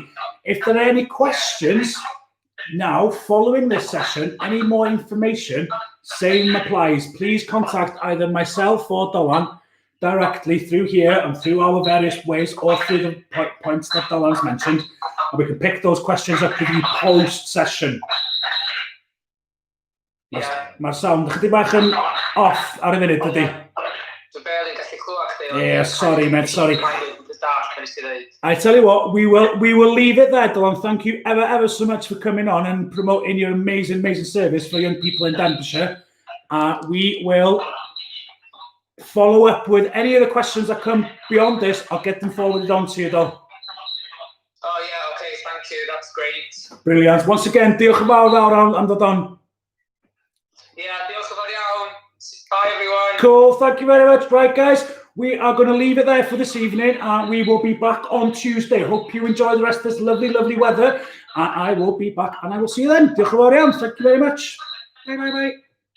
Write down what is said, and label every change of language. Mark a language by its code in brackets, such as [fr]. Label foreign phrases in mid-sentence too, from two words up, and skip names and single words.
[en] If there are any questions now following this session, any more information, same applies. Please contact either myself or Dolan directly through here and through our various ways or through the points that Dolan's mentioned. And we can pick those questions up with you post-session. [cy] Mae'r sound chydig bach yn off ar y funud, dydi? [en] Yeah, sorry, mate, sorry. I tell you what, we will leave it there, Dylan. Thank you ever so much for coming on and promoting your amazing service for young people in Denbighshire. We will follow up with any of the questions that come beyond this. I'll get them forwarded on to you, though. Oh yeah, okay, thank you. That's great. Brilliant. Once again, [cy] diolch yn fawr am ddod on. Yeah, diolch yn fawr iawn. [en] Bye, everyone. Cool. Thank you very much. Right, guys. We are going to leave it there for this evening, and we will be back on Tuesday. Hope you enjoy the rest of this lovely weather, and I will be back, and I will see you then. [cy] Diolch yn fawr iawn. [en] Thank you very much. Bye.